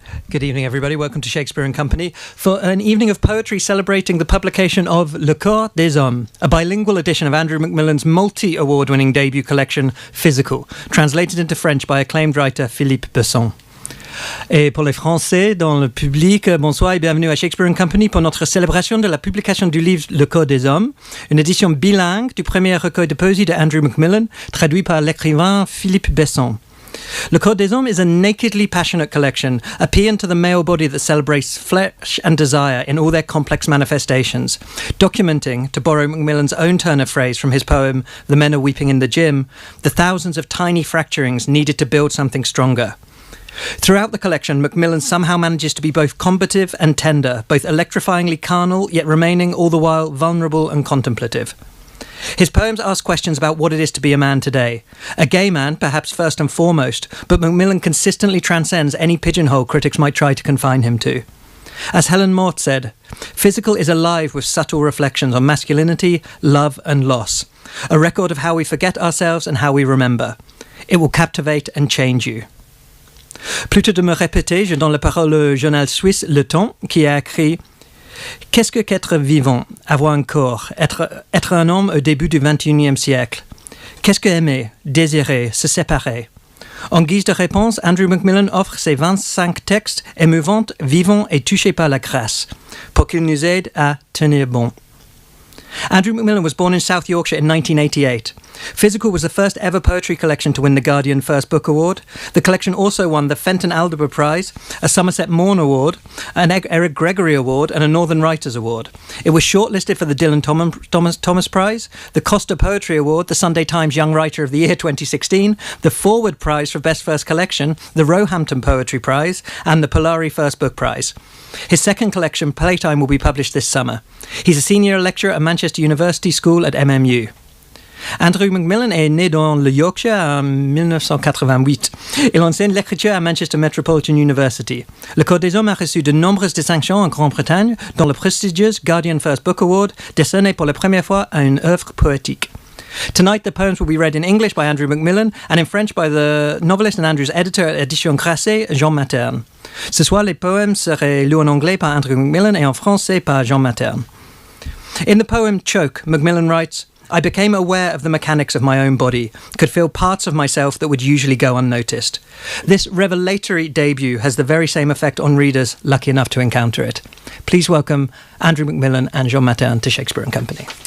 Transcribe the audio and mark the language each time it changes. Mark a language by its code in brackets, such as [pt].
[en] Good evening, everybody. Welcome to Shakespeare & Company for an evening of poetry celebrating the publication of Le Corps des Hommes, a bilingual edition of Andrew McMillan's multi-award-winning debut collection, Physical, translated into French by acclaimed writer Philippe Besson. [fr] Et pour les Français, dans le public, bonsoir et bienvenue à Shakespeare & Company pour notre célébration de la publication du livre Le Corps des Hommes, une édition bilingue du premier recueil de poésie de Andrew McMillan, traduit par l'écrivain Philippe Besson. [en] Le Corps des Hommes is a nakedly passionate collection, a paean to the male body that celebrates flesh and desire in all their complex manifestations, documenting, to borrow Macmillan's own turn of phrase from his poem The Men Are Weeping in the Gym, the thousands of tiny fracturings needed to build something stronger. Throughout the collection, Macmillan somehow manages to be both combative and tender, both electrifyingly carnal, yet remaining all the while vulnerable and contemplative. His poems ask questions about what it is to be a man today. A gay man, perhaps first and foremost, but Macmillan consistently transcends any pigeonhole critics might try to confine him to. As Helen Mort said, Physical is alive with subtle reflections on masculinity, love and loss, a record of how we forget ourselves and how we remember. It will captivate and change you. [fr] Plutôt de me répéter, je donne la parole au journal suisse Le Temps, qui a écrit « Qu'est-ce qu'être vivant, avoir un corps, être un homme au début du XXIe siècle? Qu'est-ce que aimer, désirer, se séparer ?» En guise de réponse, Andrew McMillan offre ses 25 textes émouvants, vivants et touchés par la grâce, pour qu'ils nous aident à tenir bon. [en] Andrew McMillan was born in South Yorkshire in 1988. Physical was the first ever poetry collection to win the Guardian First Book Award. The collection also won the Fenton Aldeburgh Prize, a Somerset Maugham Award, an Eric Gregory Award and a Northern Writers Award. It was shortlisted for the Dylan Thomas Prize, the Costa Poetry Award, the Sunday Times Young Writer of the Year 2016, the Forward Prize for Best First Collection, the Roehampton Poetry Prize and the Polari First Book Prize. His second collection, Playtime, will be published this summer. He's a senior lecturer at Manchester University School at MMU. [fr] Andrew McMillan est né dans le Yorkshire en 1988. Il enseigne l'écriture à Manchester Metropolitan University. Le Corps des Hommes a reçu de nombreuses distinctions en Grande-Bretagne, dont le prestigious Guardian First Book Award, décerné pour la première fois à une œuvre poétique. [en] Tonight, the poems will be read in English by Andrew McMillan and in French by the novelist and Andrew's editor at Editions Grasset, Jean Materne. [fr] Ce soir, les poèmes seraient lus en anglais par Andrew McMillan et en français par Jean Materne. [en] In the poem Choke, Macmillan writes, I became aware of the mechanics of my own body, could feel parts of myself that would usually go unnoticed. This revelatory debut has the very same effect on readers lucky enough to encounter it. Please welcome Andrew McMillan and Jean Materne to Shakespeare & Company.